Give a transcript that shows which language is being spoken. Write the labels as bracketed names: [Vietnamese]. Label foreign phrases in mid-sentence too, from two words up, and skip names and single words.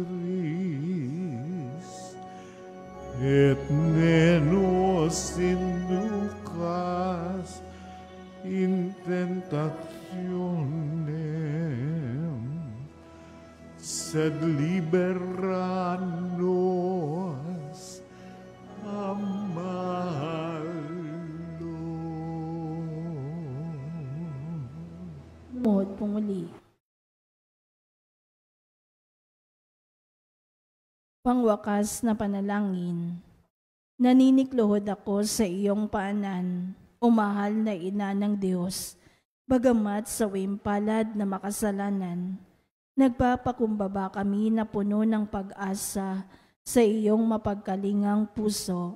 [Latin] et ne nos inducas in tentationem, sed libera nos a malo. [Filipino] Lumuhod po muli. Pangwakas na panalangin, naninikluhod ako sa iyong paanan, o mahal na ina ng Diyos, bagamat sa wimpalad na makasalanan, nagpapakumbaba kami na puno ng pag-asa sa iyong mapagkalingang puso.